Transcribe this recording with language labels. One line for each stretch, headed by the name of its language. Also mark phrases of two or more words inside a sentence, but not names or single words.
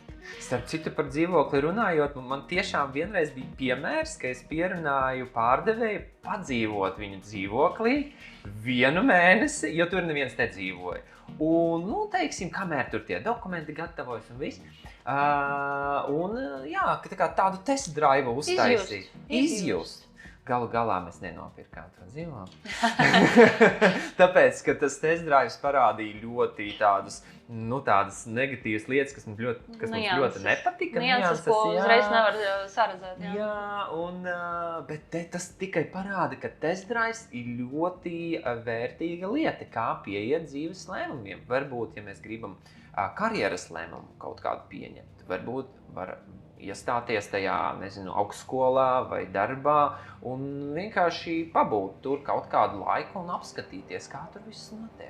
Latvian: Starp citu, par dzīvokli runājot, man tiešām vienreiz bija piemērs, ka es pierunāju pārdevēju padzīvot viņu dzīvoklī 1 mēnesi, jo tur neviens nedzīvoja. Un, teiksim, kamēr tur tie dokumenti gatavojas un viss. Tādu
English: test drive
Latvian: uztaisīt. Izjust. Galu galā mēs nenopirkām to dzīvokli. Tāpēc, ka tas
English: test drives
Latvian: parādīja ļoti tādas negatīvas lietas, kas mums ļoti nepatika. Nianses, ko uzreiz nevar saredzēt. Bet tas tikai parāda, ka
English: test drives
Latvian: ir ļoti vērtīga lieta, kā pieiet dzīves lēmumiem. Varbūt, ja mēs gribam karjeras lēmumu kaut kādu pieņemt, varbūt var iestāties tajā, nezinu, augstskolā vai darbā un vienkārši pabūt tur kaut kādu laiku un apskatīties, kā tur viss notiek.